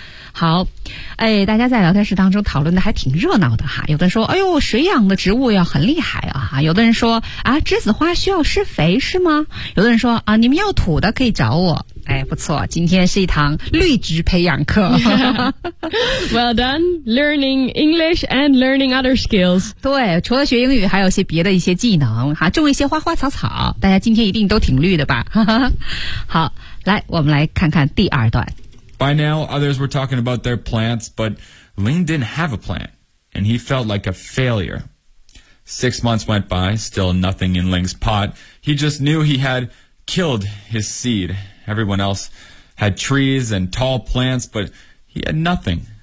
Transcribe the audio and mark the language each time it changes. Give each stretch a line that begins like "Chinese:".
Chinese: 好，哎，大家在聊天室当中讨论的还挺热闹的哈。有的人说，哎呦，水养的植物要很厉害啊。有的人说，啊，栀子花需要施肥是吗？有的人说，啊，你们要土的可以找我。哎，不错，今天是一堂绿植培养课。
English: Yeah. Well done, learning English and learning other skills.
Chinese: 对，除了学英语，还有些别的一些技能哈，种一些花花草草。大家今天一定都挺绿的吧？好，来，我们来看看第二段。
English: By now, others were talking about their plants, but Ling didn't have a plant, and he felt like a failure. 6 months went by, still nothing in Ling's pot. He just knew he had killed his seed. Everyone else had trees and tall plants, but he had nothing.